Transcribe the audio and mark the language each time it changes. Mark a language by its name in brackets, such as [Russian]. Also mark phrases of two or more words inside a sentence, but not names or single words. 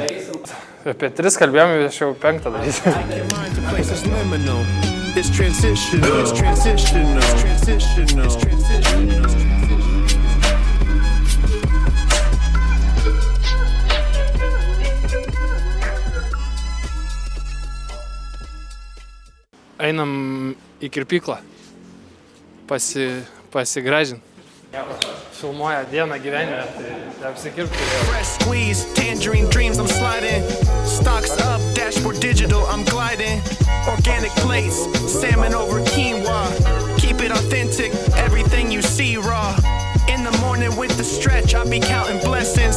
[Lithuanian] Apie 3 kalbėjom, aš jau 5 darysiu. [English] It's transitional. It's transitional. It's transitional. It's transitional. [Lithuanian] Einam į kirpyklą. Pasigražint. Filmuoja dieną gyvenime, tai apsikirpti. [English] Fresh squeeze, tangerine dreams, I'm sliding. Stocks up, dashboard digital, I'm gliding. Organic plates, salmon over quinoa. Keep it authentic, everything you see raw. In the morning with the stretch, I be counting blessings.